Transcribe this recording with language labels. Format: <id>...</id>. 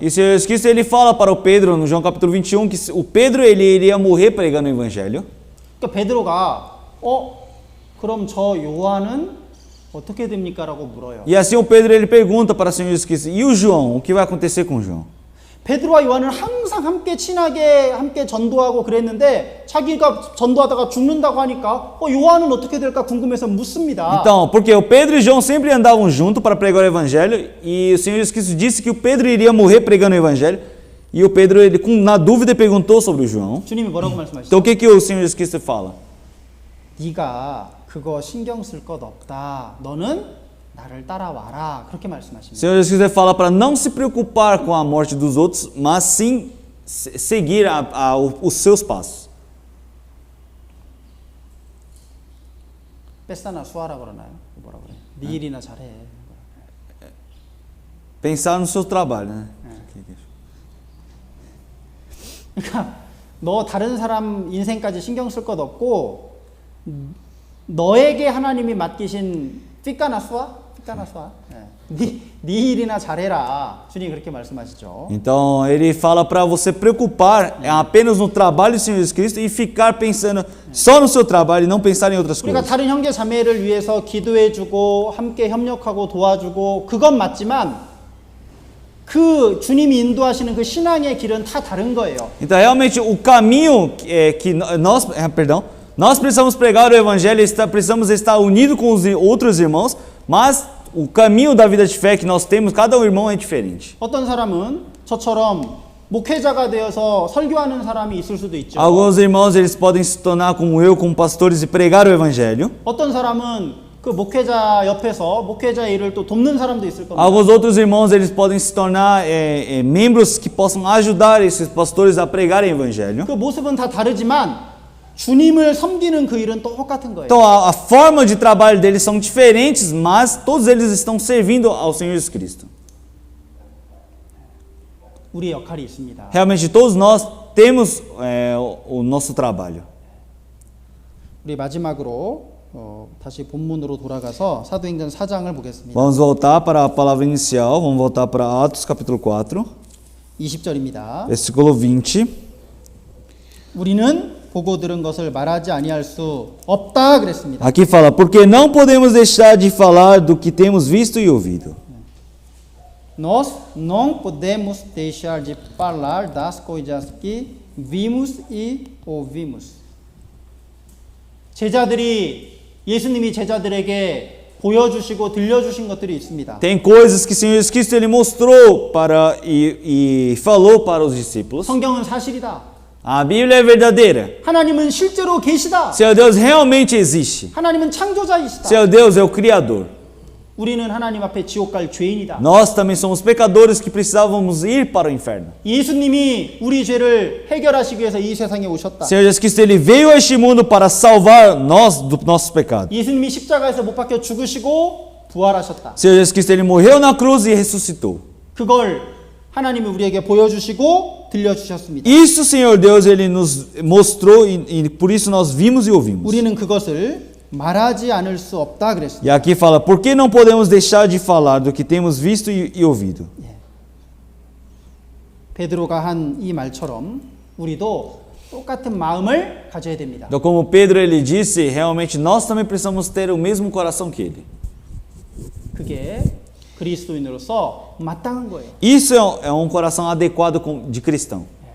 <pt>E o Senhor Jesus Cristo ele fala para o Pedro no João capítulo 21 que o Pedro ele iria morrer pregando o evangelho.</pt> <ko>그러니까 베드로가 그럼 저 요한은 어떻게 됩니까라고 물어요.</ko> <pt>E assim o Pedro ele pergunta para o Senhor Jesus Cristo: "E o João? O que vai acontecer com o João?"</pt> <ko>베드로와 요한은 항상 함께 친하게 함께 전도하고 그랬는데 자기가 전도하다가 죽는다고 하니까 요한은 어떻게 될까 궁금해서 묻습니다.</ko> <pt>Então, porque o Pedro e João sempre andavam juntos para pregar o evangelho e o Senhor Jesus Cristo disse que o Pedro iria morrer pregando o evangelho e o Pedro ele na dúvida perguntou sobre o João.</pt> <ko>주님이 뭐라고 말씀하시죠?</ko> <pt>Então o que o Senhor Jesus Cristo fala?</pt> <ko>네가 그거 신경 쓸 것 없다. 너는 나를 따라와라. 그렇게</ko> <pt>O</pt> <ko>말씀하십니다.</ko> <pt>Senhor Jesus Cristo fala para não se preocupar com a morte dos outros, mas sim seguir os seus passos.</pt> <ko>뺏사나 수하라 그러나요? 뭐라 그래? 네 일이나 잘해.</ko> <pt>Pensar no seu trabalho, né?</pt> <ko>그러니까 너 다른 사람 인생까지 신경 쓸 것 없고 너에게 하나님이 맡기신 삐까나 수아? 네 일이나 잘해라. 주님 그렇게 말씀하시죠.</ko> <pt>Então ele fala para você preocupar apenas no trabalho do Senhor Jesus Cristo e ficar pensando só no seu trabalho e não pensar em outras</pt> <ko>우리가</ko> <pt>coisas.</pt> <ko>다른 형제 자매를 위해서 기도해주고 함께 협력하고 도와주고 그건 맞지만 그 주님이 인도하시는 그 신앙의 길은 다 다른 거예요.</ko> <pt>Então realmente o caminho que nós precisamos pregar o evangelho, precisamos estar unidos com os outros irmãos, mas o caminho da vida de fé que nós temos, cada irmão é diferente.</pt> <ko>어떤 사람은 저처럼 목회자가 되어서 설교하는 사람이 있을 수도 있죠.</ko> <pt>Alguns irmãos eles podem se tornar como eu, como pastores e pregar o evangelho.</pt> <ko>어떤 사람은 그 목회자 옆에서 목회자의 일을 또 돕는 사람도 있을 겁니다.</ko> <pt>Alguns outros irmãos eles podem se tornar membros que possam ajudar esses pastores a pregarem o evangelho.</pt> <ko>그 모습은 다 다르지만 주님을 섬기는 그 일은 똑같은 거예요.</ko> <pt>Então a forma de trabalho deles são diferentes, mas todos eles estão servindo ao Senhor Jesus Cristo.</pt> <ko>우리의 역할이 있습니다.</ko> <pt>Realmente todos nós temos o nosso trabalho.</pt> <ko>우리 마지막으로 다시 본문으로 돌아가서 사도행전 4장을 보겠습니다.</ko> <pt>Vamos voltar para a palavra inicial, vamos voltar para Atos capítulo 4,</pt> <ko>20절입니다.</ko> <pt>versículo 20.</pt> <ko>우리는 보고 들은 것을 말하지 아니할 수 없다 그랬습니다.</ko> <pt>Aqui fala, porque não podemos deixar de falar do que temos visto e ouvido. Nós não podemos deixar de falar das coisas que vimos e ouvimos.</pt> <ko>제자들이 예수님이 제자들에게 보여주시고 들려주신 것들이 있습니다.</ko> <pt>Tem coisas que o Senhor Jesus Cristo ele mostrou para e falou para os discípulos.</pt> <ko>성경은 사실이다.</ko> <pt>A Bíblia é verdadeira.</pt> <ko>하나님은 실제로 계시다.</ko> <pt>Seu Deus realmente existe.</pt> <ko>하나님은 창조자이시다.</ko> <pt>Seu Deus é o Criador.</pt> <ko>우리는 하나님 앞에 지옥 갈 죄인이다.</ko> <pt>Nós também somos pecadores que precisávamos ir para o inferno.</pt> <ko>예수님이 우리 죄를 해결하시기 위해서 이 세상에 오셨다.</ko> <pt>Senhor Jesus Cristo ele veio a este mundo para salvar nós dos nossos pecados.</pt> <ko>예수님이 십자가에서 못 박혀 죽으시고 부활하셨다.</ko> <pt>Senhor Jesus Cristo ele morreu na cruz e ressuscitou.</pt> <ko>그걸 하나님이 우리에게 보여주시고 들려주셨습니다.</ko> <pt>Isso, Senhor Deus, ele nos mostrou e por isso nós vimos e ouvimos.</pt> <ko>우리는 그것을 말하지 않을 수 없다 그랬습니다.</ko> <pt>E aqui fala, por que não podemos deixar de falar do que temos visto e ouvido?</pt> <ko>베드로가 한 이 말처럼 우리도 똑같은 마음을 가져야 됩니다.</ko> <pt>Então, como Pedro ele disse, realmente nós também precisamos ter o mesmo coração que ele.</pt> <ko>그게 그리스도인으로서 마땅한 거예요.</ko> <pt>Isso é um coração adequado de cristão.</pt>